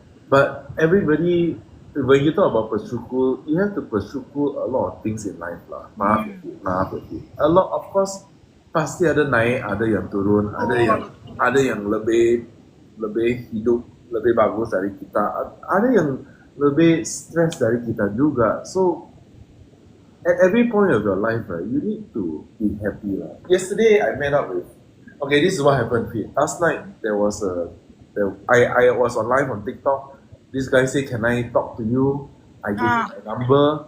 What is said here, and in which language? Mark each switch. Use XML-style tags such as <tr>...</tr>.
<en>But everybody, when you talk about bersyukur, you have to bersyukur a lot of things in life lah.</en> <id>Maaf.</id> <en>A lot, of course,</en> <id>pasti ada naik, ada yang turun, ada yang lebih hidup lebih bagus dari kita, ada yang lebih stres dari kita juga.</id> <en>So at every point of your life, right, you need to be happy lah. Yesterday I met up with. Okay, this is what happened. Pete. Last night I was on live on TikTok. This guy said, "Can I talk to you?" I gave him my number.</en>